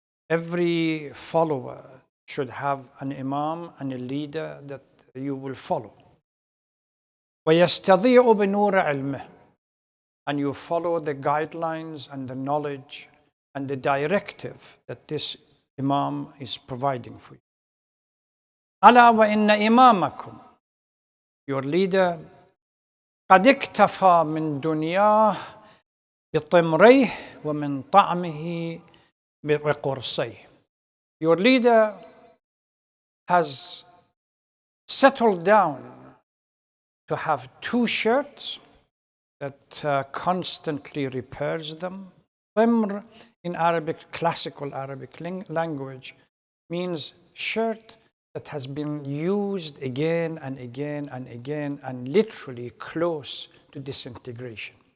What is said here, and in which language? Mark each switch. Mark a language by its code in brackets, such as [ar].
[en] Every follower should have an imam and a leader that you will follow. [ar] ويستضيء بنور علمه. [en] And you follow the guidelines and the knowledge and the directive that this imam is providing for you. [ar] ألا وإن إمامكم, [en] your leader, [ar] قد اكتفى من دنياه بطمريه ومن طعمه بقرصيه. [en] Your leader has settled down to have 2 shirts that constantly repairs them. Timr in Arabic, classical Arabic language, means shirt that has been used again and again and again and literally close to disintegration.